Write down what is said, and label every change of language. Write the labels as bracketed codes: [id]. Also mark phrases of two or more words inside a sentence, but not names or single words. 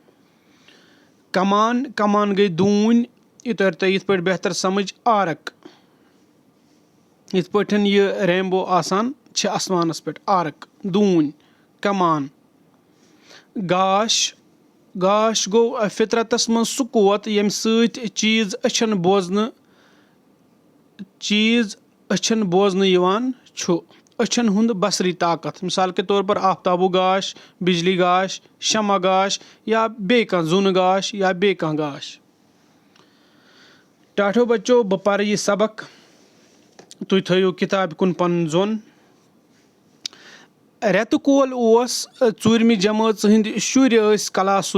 [ks] کمان کمان گٔے دوٗنۍ یہِ تر تۄہہِ یِتھ پٲٹھۍ بہتر سمجھ آرک یِتھ پٲٹھۍ یہِ رینبو آسان چھِ آسمانس پٮ۪ٹھ آرک دوٗنۍ کمان گاش گاش گوٚو فطرتس منٛز سُہ قوت ییٚمہِ سۭتۍ چیٖز أچھن بوزنہٕ یِوان چھُ أچھن ہُنٛد بصری طاقت [ur] مثال کے طور پر [ks] آفتابُک گاش بجلی گاش شمع گاش یا بیٚیہِ کانٛہہ زوٗنہٕ گاش یا بیٚیہِ کانٛہہ گاش ٹاٹھیو بچو بہٕ پرٕ یہِ سبق تُہۍ تھٲیِو کِتابہِ کُن پنُن ظۄن رٮ۪تہٕ کول اوس ژوٗرمہِ جمٲژ ہٕنٛدۍ شُرۍ ٲسۍ کلاس